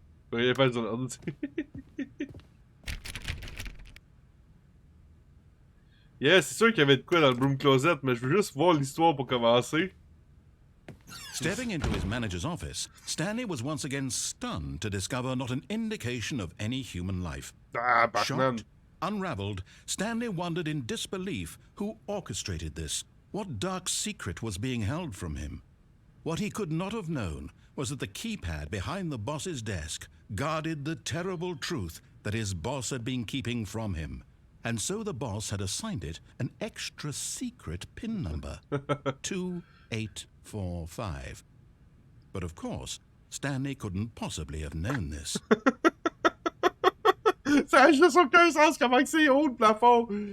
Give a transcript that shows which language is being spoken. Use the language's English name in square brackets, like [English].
[French] Faut rien faire sur l'ordi. Yeah, c'est sûr qu'il y avait de quoi dans le broom closet, mais je veux juste voir l'histoire pour commencer. [English] Stepping into his manager's office, Stanley was once again stunned to discover not an indication of any human life. Ah, Batman. Shocked, unraveled, Stanley wondered in disbelief who orchestrated this, what dark secret was being held from him. What he could not have known was that the keypad behind the boss's desk guarded the terrible truth that his boss had been keeping from him. and so the boss had assigned it an extra secret PIN number, 2845. But of course, Stanley couldn't possibly have known this. [French] Ça a juste aucun sens comment que c'est haut le plafond.